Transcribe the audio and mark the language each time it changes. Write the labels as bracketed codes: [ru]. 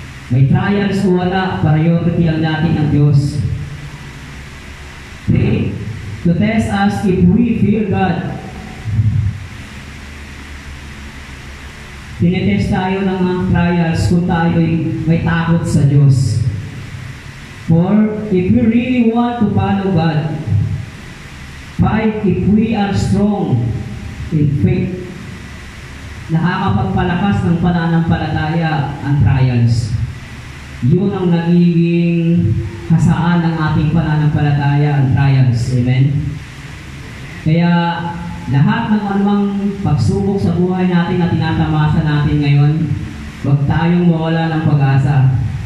[tl] May trials o wala, priority lang natin ang Diyos. 3. [en] To test us if we fear God. [tl] Tinetest tayo ng mga trials kung tayo may takot sa Diyos. [en] 4. If we really want to follow God. 5. If we are strong in faith. [tl] Nakakapagpalakas ng pananampalataya ang trials. Yun ang nagiging hasaan ng ating pananampalataya, ang trials. Amen? Kaya lahat ng anumang pagsubok sa buhay natin na tinatamasa natin ngayon, huwag tayong mawala ng pag-asa.